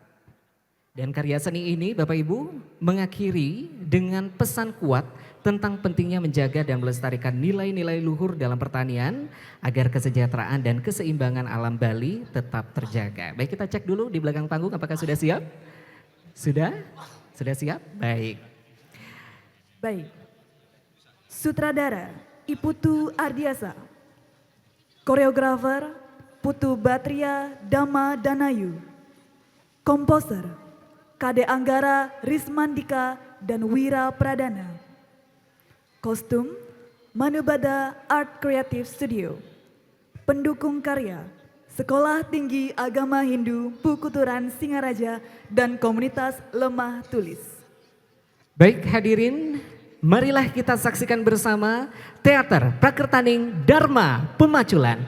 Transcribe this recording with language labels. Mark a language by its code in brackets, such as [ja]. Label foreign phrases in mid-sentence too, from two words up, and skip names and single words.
[id] Dan karya seni ini Bapak Ibu mengakhiri dengan pesan kuat tentang pentingnya menjaga dan melestarikan nilai-nilai luhur dalam pertanian agar kesejahteraan dan keseimbangan alam Bali tetap terjaga. Baik, kita cek dulu di belakang panggung apakah sudah siap? Sudah? Sudah siap? Baik. Baik. Sutradara Iputu Ardiasa. Koreografer Putu Batria Dama Danayu. Komposer Kade Anggara Rismandika dan Wira Pradana. Kostum Manubada Art Creative Studio. Pendukung karya Sekolah Tinggi Agama Hindu Pukuturan Singaraja dan Komunitas Lemah Tulis. Baik hadirin, marilah kita saksikan bersama Teater Prakertaning Dharma Pemaculan.